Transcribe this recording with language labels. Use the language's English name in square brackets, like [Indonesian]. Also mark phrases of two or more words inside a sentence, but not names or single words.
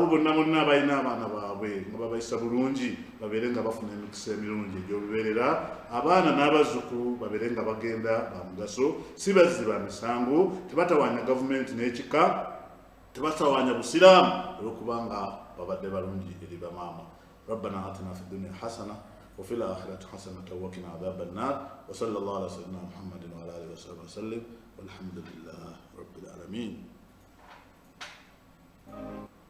[Ganda] bonna abalina abaana baabwe nga babayisa bulungi babeere nga bafuna emikisa emirungi egy'olubeerera abaana n'abazzukulu babeere nga bagenda ba mugaso si bazzi ba misango tebatawaanya gavumenti n'ekika tebatawaanya busiraamu olw'okubanga babadde balungi eri bamaama [Arabic] ربنا آتنا في الدنيا حسنة وفي الآخرة حسنة وقنا عذاب النار وصلى الله على سيدنا محمد وعلى آله وصحبه وسلم والحمد لله رب العالمين.